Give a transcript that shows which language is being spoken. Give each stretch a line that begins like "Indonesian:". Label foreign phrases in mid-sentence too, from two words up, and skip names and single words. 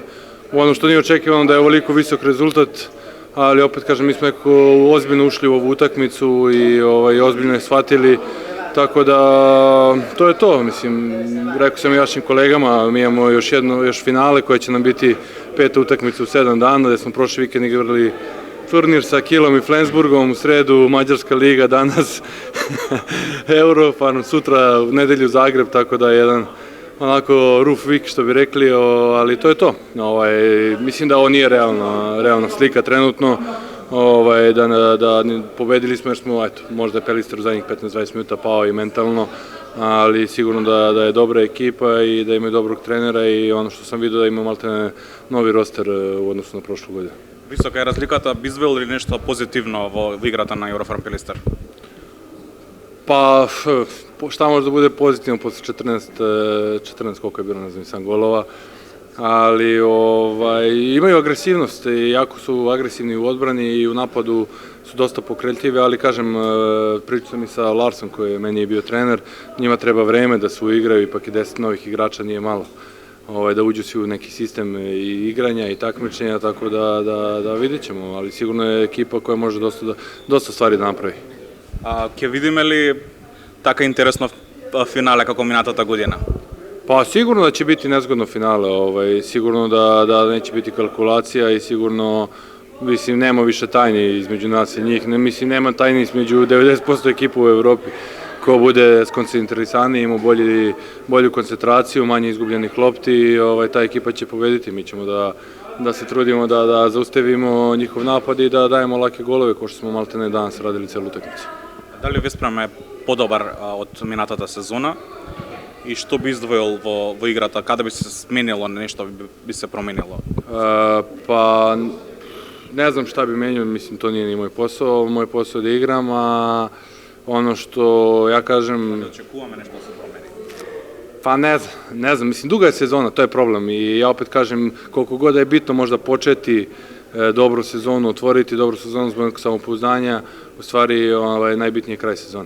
Serbian: Ono što nije očekivano da je ovoliko visok rezultat, ali opet kažem, mi smo nekako ozbiljno ušli u ovu utakmicu i ozbiljno je shvatili, tako da to je to, mislim, rekao sam i vašim kolegama, mi imamo još finale koje će nam biti 5. utakmica u 7 dana, gde smo prošli vikend igrali turnir sa Kilom i Flensburgom, u sredu Mađarska liga, danas Eurofarm, sutra u nedelju Zagreb, tako da je jedan onako
English: rough week
Serbian: što bi rekli, ali to je to. Mislim da ovo nije realna slika trenutno, da pobedili smo jer smo, možda je Pelister u zadnjih 15-20 minuta pao i mentalno, ali sigurno da je dobra ekipa i da imaju dobrog trenera i ono što sam vidio da imaju malte novi roster u odnosu na prošlu godinu.
Macedonian: Висока е разликата, би извел ли нешто позитивно во играта на Eurofarm Пелистер?
Serbian: Pa, šta može da bude pozitivno posle 14 koliko je bilo, ne znam, sam golova, ali imaju agresivnost i jako su agresivni u odbrani i u napadu su dosta pokretljivi, ali kažem, pričao sam i sa Larsom koji je meni bio trener, njima treba vreme da se uigraju, ipak i 10 novih igrača nije malo. Da uđu svi u neki sistem igranja i takmičenja, tako da vidjet ćemo, ali sigurno je ekipa koja može dosta stvari da napravi.
Macedonian: Ќе видиме ли така интересно финале како минатата година?
Serbian: Pa sigurno da će biti nezgodno finale, sigurno da neće biti kalkulacija i sigurno, mislim, nema više tajni između nas i njih, mislim, nema tajni između 90% ekipa u Evropi. Ko bude skoncentrisaniji, ima bolju koncentraciju, manje izgubljenih lopti, ta ekipa će pobediti. Mi ćemo da se trudimo da zaustavimo njihov napad i da dajemo lake golove, ko što smo maltene danas radili celu utakmicu.
Macedonian: Дали Веспрем е подобар од минатата сезона и што би издвоил во играта, каде би се сменило, нешто би се променило?
Serbian: Pa ne znam šta bi menio, mislim to nije ni moj posao da igram, a ono što ja kažem...
Macedonian: Да очекуваме нешто да се промени?
Serbian: Pa ne znam, mislim duga je sezona, to je problem i ja opet kažem koliko god je bitno možda početi dobru sezonu, otvoriti dobru sezonu zbog samopouzdanja, u stvari najbitniji je kraj sezone.